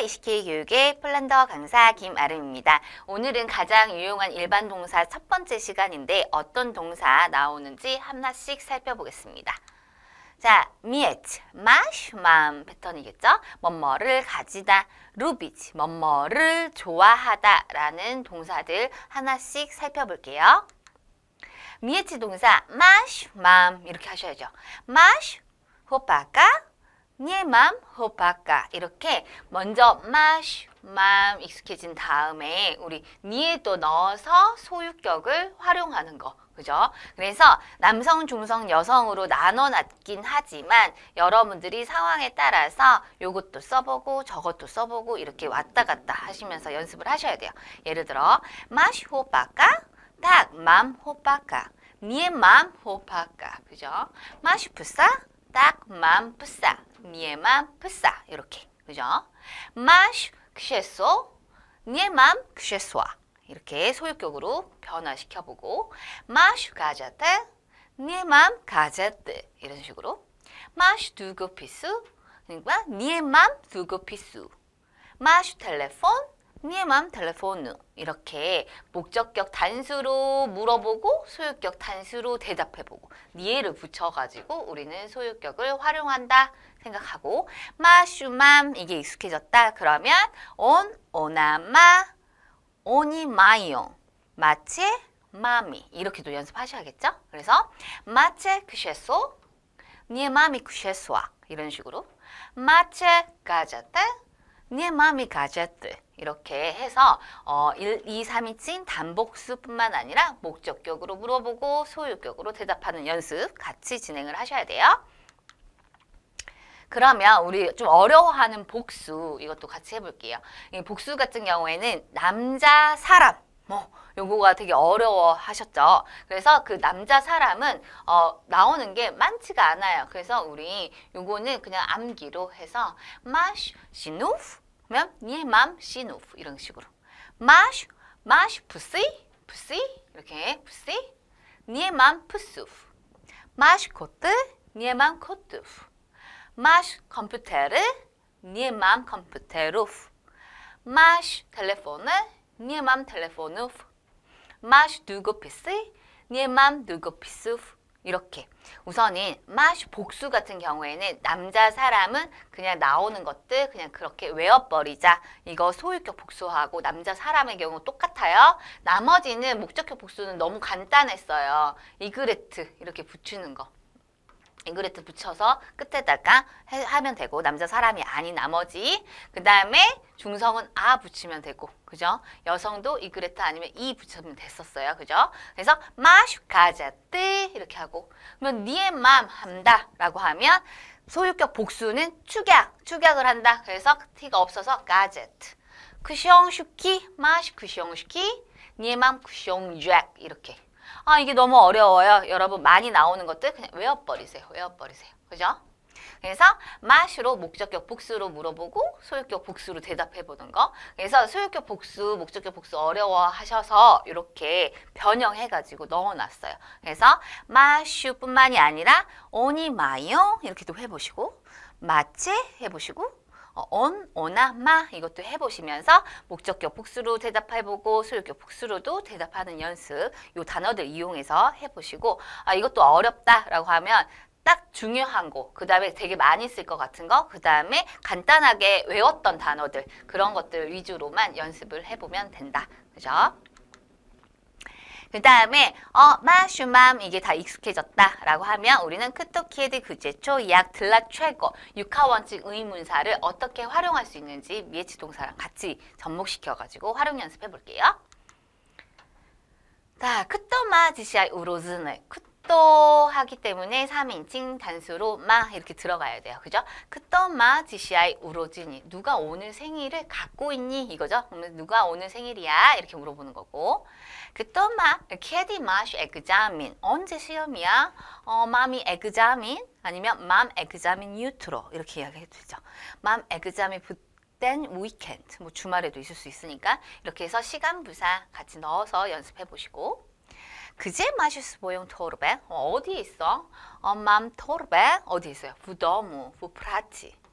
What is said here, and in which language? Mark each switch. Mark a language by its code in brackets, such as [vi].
[ko] ECK 교육의 폴란드어 강사 김아름입니다. 오늘은 가장 유용한 일반 동사 첫 번째 시간인데 어떤 동사 나오는지 하나씩 살펴보겠습니다. 자, mieć, masz, mam 패턴이겠죠? 뭐뭐를 가지다, lubić, 뭐뭐를 좋아하다 라는 동사들 하나씩 살펴볼게요. mieć 동사 masz, mam 이렇게 하셔야죠. masz, chłopaka, [pl] nie mam chłopaka [ko] 이렇게 먼저 masz, mam 익숙해진 다음에 우리 nie에 또 넣어서 소유격을 활용하는 거. 그죠? 그래서 남성, 중성, 여성으로 나눠놨긴 하지만 여러분들이 상황에 따라서 요것도 써보고 저것도 써보고 이렇게 왔다 갔다 하시면서 연습을 하셔야 돼요. 예를 들어 [pl] masz chłopaka, tak, mam chłopaka. Nie mam chłopaka. 그죠? masz psa, tak, mam psa. Nie mam psa. [ko] 이렇게. 그죠? [pl] masz krzesło, nie mam krzesła. [ko] 이렇게 소유격으로 변화시켜보고 [pl] masz gazetę, nie mam gazety. [ko] 이런 식으로 [pl] masz długopisu, [ko] 그러니까 [pl] nie mam długopisu. masz telefon, nie mam telefonu. [ko] 이렇게 목적격 단수로 물어보고 소유격 단수로 대답해보고 nie를 붙여가지고 우리는 소유격을 활용한다 생각하고 masz, mam 이게 익숙해졌다. [pl] 그러면 on, ona, ma oni mają, macie, mamy [ko] 이렇게도 연습하셔야겠죠? 그래서 [pl] macie krzesło, nie mamy krzesła [ko] 이런 식으로 [pl] macie gazetę, nie mamy gazety [ko] 이렇게 해서 1, 2, 3이 찐 단복수뿐만 아니라 목적격으로 물어보고 소유격으로 대답하는 연습 같이 진행을 하셔야 돼요. 그러면 우리 좀 어려워하는 복수 이것도 같이 해볼게요. 이 복수 같은 경우에는 남자, 사람 요거가 되게 어려워하셨죠. 그래서 그 남자, 사람은 나오는 게 많지가 않아요. 그래서 우리 요거는 그냥 암기로 해서 [pl] masz sinów, [ko] 그러면 [pl] nie mam sinów [ko] 이런 식으로 masz psy, 이렇게 psy, [pl] nie mam psów. masz koty, nie mam kotów. masz komputery, nie mam komputerów. masz telefony, nie mam telefonów. masz długopisy, nie mam długopisów. [ko] 이렇게 우선은 masz 복수 같은 경우에는 남자, 사람은 그냥 나오는 것들 그냥 그렇게 외워버리자. 이거 소유격 복수하고 남자, 사람의 경우 똑같아요. 나머지는 목적격 복수는 너무 간단했어요. 이그레트 이렇게 붙이는 거. 이그레트 붙여서 끝에다가 하면 되고 남자, 사람이 아닌 나머지 그 다음에 중성은 아 붙이면 되고 그죠? 여성도 이그레트 아니면 이 붙이면 됐었어요. 그죠? 그래서 [pl] masz gazety [ko] 이렇게 하고 그러면 nie mam 한다 라고 하면 소유격 복수는 축약을 한다. 그래서 t가 없어서 gazet. [pl] książki, masz książki, nie mam książek [ko] 이렇게. 이게 너무 어려워요. 여러분 많이 나오는 것들 그냥 외워버리세요. 그죠? 그래서 mash로 목적격 복수로 물어보고 소유격 복수로 대답해보는 거. 그래서 소유격 복수, 목적격 복수 어려워하셔서 이렇게 변형해가지고 넣어놨어요. 그래서 mash뿐만이 아니라 oni mają 이렇게도 해보시고 macie 해보시고 on, ona, ma 이것도 해보시면서 목적격 복수로 대답해보고 소유격 복수로도 대답하는 연습 이 단어들 이용해서 해보시고 이것도 어렵다라고 하면 딱 중요한 거, 그 다음에 되게 많이 쓸 것 같은 거, 그 다음에 간단하게 외웠던 단어들 그런 것들 위주로만 연습을 해보면 된다. 그죠? 그 다음에 masz, mam 이게 다 익숙해졌다라고 하면 우리는 kto, kiedy, gdzie, co, jak, dlaczego 6화 원칙 의문사를 어떻게 활용할 수 있는지 mieć 동사랑 같이 접목시켜가지고 활용 연습해 볼게요. [pl] 자, kto ma dzisiaj urodziny? [ko] kto 하기 때문에 3인칭 단수로 ma 이렇게 들어가야 돼요. 그죠? [pl] kto ma dzisiaj urodziny? [ko] 누가 오늘 생일을 갖고 있니? 이거죠? 그러면 누가 오늘 생일이야? 이렇게 물어보는 거고. [pl] kto ma, kiedy masz egzamin? [ko] 언제 시험이야? mam이 egzamin? 아니면 [pl] mam egzamin jutro [ko] 이렇게 이야기해도 되죠. mam egzamin 땐 weekend, 뭐 주말에도 있을 수 있으니까 이렇게 해서 시간 부사 같이 넣어서 연습해 보시고 [pl] Gdzie masz swoją torbę? [ko] 어디에 있어? [pl] Mam torbę. [ko] 어디 있어요? [pl] W domu, w pracy.